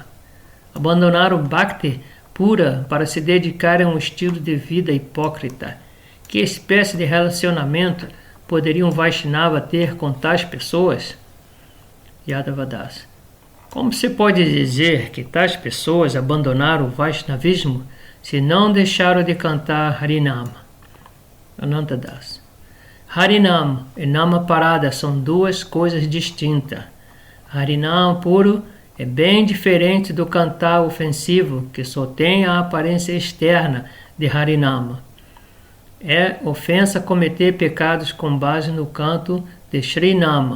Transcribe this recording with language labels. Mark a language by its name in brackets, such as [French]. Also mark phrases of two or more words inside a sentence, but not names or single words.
[Portuguese] Abandonar o Bhakti pura para se dedicar a um estilo de vida hipócrita. Que espécie de relacionamento poderia um Vaishnava ter com tais pessoas? Yadavadas. Como se pode dizer que tais pessoas abandonaram o Vaishnavismo se não deixaram de cantar Harinama? Anantadas. Harinam e Nama Parada são duas coisas distintas. Harinam puro é bem diferente do cantar ofensivo, que só tem a aparência externa de Harinama. É ofensa cometer pecados com base no canto de Shrinama.